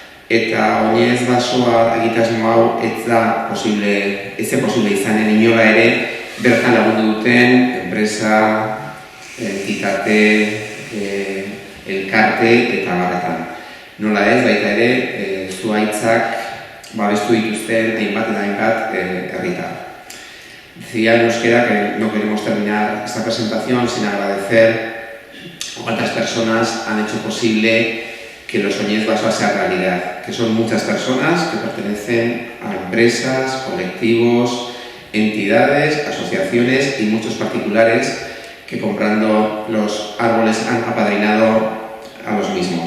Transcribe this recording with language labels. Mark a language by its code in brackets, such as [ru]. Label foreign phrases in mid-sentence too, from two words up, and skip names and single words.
[eu] eta oinez basoa egitasmo hau ez zen posible izanen inola ere bertan lagundu duten enpresa, entitate, elkarte eta barretan. Nola ez, baita ere, zuhaitzak babestu dituzten hainbat eta hainbat herritar. [es] Decía en euskera que no queremos terminar esta presentación sin agradecer a cuántas personas han hecho posible que los Oñez Basoa sea realidad, que son muchas personas que pertenecen a empresas, colectivos, entidades, asociaciones y muchos particulares que comprando los árboles han apadrinado a los mismos.